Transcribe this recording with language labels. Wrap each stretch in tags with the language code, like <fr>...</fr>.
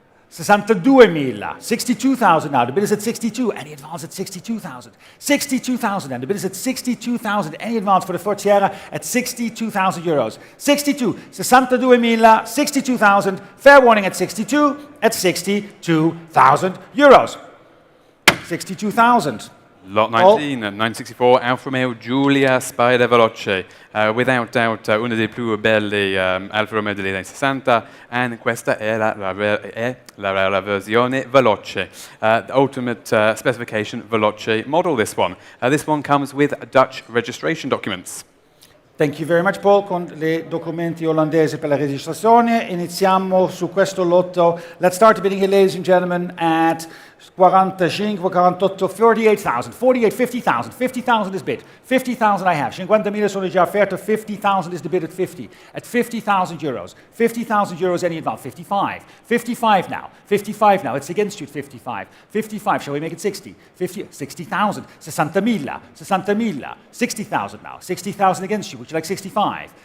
<en>62.000, 62,000 now, the bid is at 62, any advance at 62,000, 62,000 and the bid is at 62,000, any advance for the Ford Sierra at 62,000 euros, 62, 62.000, 62,000, fair warning at 62, at 62,000 euros, 62,000. Lot 19, 1964 Alfa Romeo Giulia Spider Veloce, without doubt</en> <it>una delle più belle Alfa Romeo degli anni 60,</it> <en>and</en> <it>questa è la versione Veloce,</it> <en>ultimate specification Veloce model, this one. This one comes with Dutch registration documents. Thank you very much Paul,</en> <it>con le documenti olandesi per la registrazione. Iniziamo su questo lotto.</it> <en>Let's start the bidding here, ladies and gentlemen, at 45, 48, 48,000, 48, 50,000, 50,000 is bid, 50,000 I have,</en> <it>50.000 sono già offerte,</it> <en>50,000 is the bid at 50, at 50,000 euros, 50,000 euros any advance, 55, 55 now, 55 now, it's against you at 55, 55, shall we make it 60, 50, 60,000, 60.000, 60.000, 60,000 now, 60,000 against you, would you like 65,</en>